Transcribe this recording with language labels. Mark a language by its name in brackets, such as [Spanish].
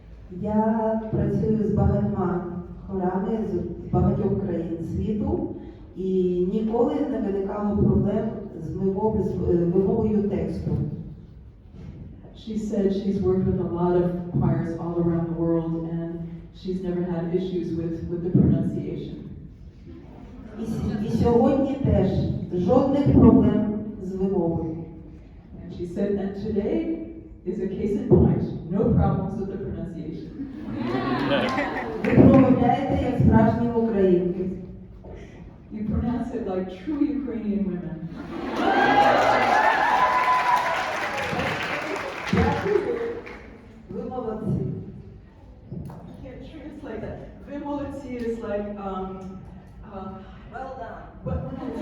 [Ukrainian] Я працюю з багатьма хорами з багатьох країн світу, і ніколи не виникало проблем з вимовою тексту. [English] She said she's worked with a lot of choirs all around the world, and she's never had issues with the pronunciation. [Ukrainian] І сьогодні теж жодних проблем з вимовою. [English] And she said, and today is a case in point, no problems with the pronunciation. [Ukrainian] Ви промовляєте як справжні українки. [English] You pronounce it like true Ukrainian women. [Ukrainian] Ви молодці. [English] I can't translate that. [Ukrainian] Ви молодці [English] is like, Well done.